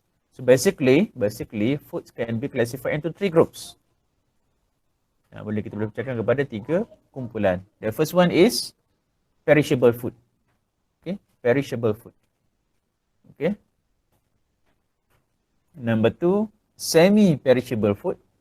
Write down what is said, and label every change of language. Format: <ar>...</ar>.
<en>So basically foods can be classified into 3 groups.</en> <ms>Kita boleh pecahkan kepada 3 kumpulan.</ms> <en>The first one is perishable food. Okay, perishable food. Okay. Number 2, semi-perishable food.</en>